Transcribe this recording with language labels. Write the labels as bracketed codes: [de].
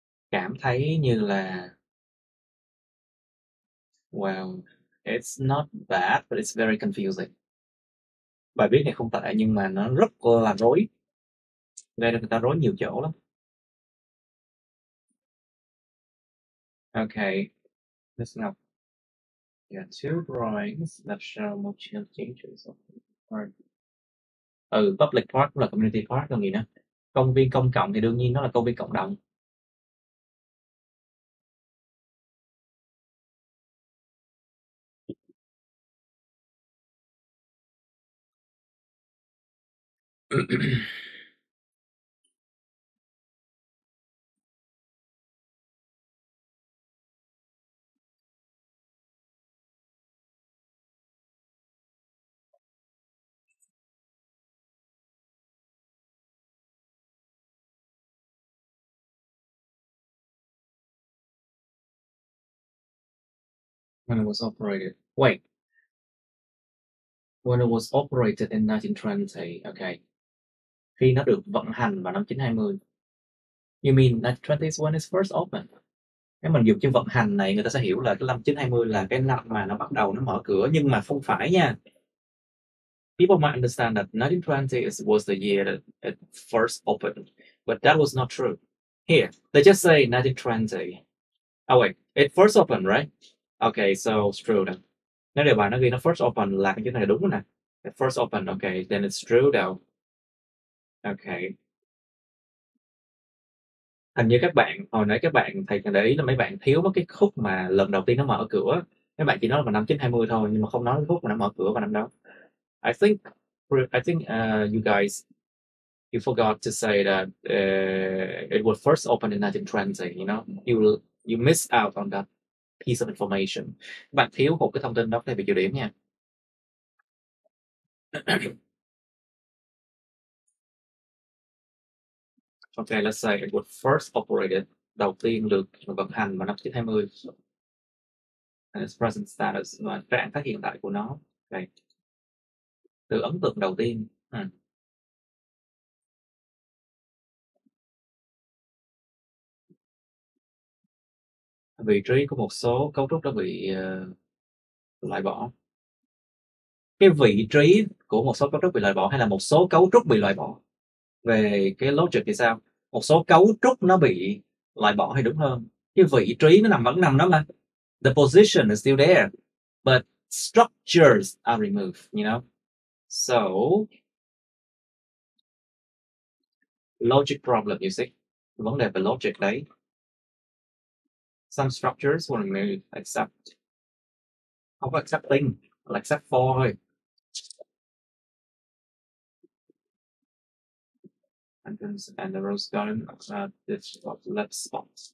[vi] Cảm thấy như là [en] well, it's not bad, but it's very confusing. [vi] Bài viết này không tệ nhưng mà nó rất là rối. Gây ra người ta rối nhiều chỗ lắm. [en] Okay, listen up. Yeah, two drawings that show motion changes of the park. [vi] Public park cũng là community park còn gì nữa. Công viên công cộng thì đương nhiên nó là công viên cộng đồng. [en] When it was operated. Wait. When it was operated in 1920. Okay. [vi] Khi nó được vận hành vào năm 1920. [en] You mean 1920 is when it's first opened? [vi] Nếu mình dùng chữ vận hành này người ta sẽ hiểu là cái năm 1920 là cái năm mà nó bắt đầu nó mở cửa nhưng mà không phải nha. [en] People might understand that 1920 was the year that it first opened, but that was not true. Here, they just say 1920. Oh wait, it first opened, right? Okay, so it's true then. [vi] Nếu đề bài nó ghi nó [en] first open [vi] là cái chữ này đúng rồi nè. [en] It first open, okay, then it's true though. Okay. [vi] Hình như các bạn hồi nãy các bạn thầy để ý là mấy bạn thiếu mất cái khúc mà lần đầu tiên nó mở cửa. Mấy bạn chỉ nói là vào năm 1920 thôi nhưng mà không nói cái khúc mà nó mở cửa vào năm đó. [en] I think you guys you forgot to say that it was first opened in 1920, you know. You missed out on that piece of information. [vi] Các bạn thiếu một cái thông tin đó thầy bị trừ điểm nha. [en] Okay, let's say it was first operated, [vi] đầu tiên được vận hành vào năm 1920. [en] And its present status [vi] và trạng thái hiện tại của nó. Okay. Từ ấn tượng đầu tiên. Vị trí của một số cấu trúc đã bị loại bỏ. Cái vị trí của một số cấu trúc bị loại bỏ hay là một số cấu trúc bị loại bỏ? Về cái logic thì sao? Một số cấu trúc nó bị loại bỏ hay đúng hơn? Cái vị trí nó vẫn nằm đó mà. [en] The position is still there, but structures are removed, you know? So, logic problem, you see? [vi] Vấn đề về logic đấy. [en] Some structures were removed, except. [vi] Không có accepting, là except for thôi. [en] And the rose garden this left spot.